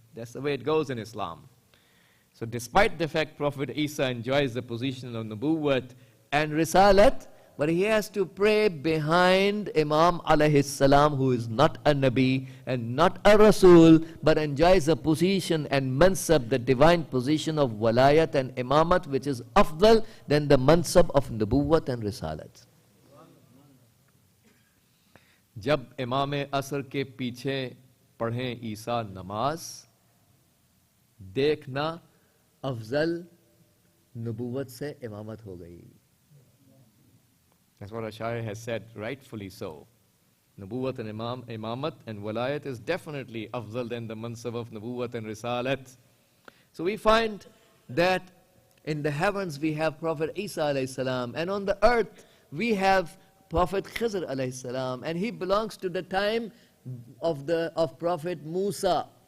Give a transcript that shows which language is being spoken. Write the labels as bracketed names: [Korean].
[English] That's the way it goes in Islam. So despite the fact Prophet Isa enjoys the position of nubuwwat and risalat, but he has to pray behind Imam alayhi salam, who is not a Nabi and not a Rasul, but enjoys a position and mansab, the divine position of walayat and imamat, which is afdal than the mansab of nubuwwat and risalat. [Hindi] जब इमाम असर के पीछे पढ़ें ईसा नमाज, देखना Afzal nubuwwat से इमामत हो गई. [English] That's what Ash'ari has said, rightfully so. Nubuwwat and imamat and walayat is definitely afdal than the mansab of nubuwwat and risalat. So we find that in the heavens we have Prophet Isa alayhi salam, and on the earth we have Prophet Khizr alayhi salam, and he belongs to the time of Prophet Musa.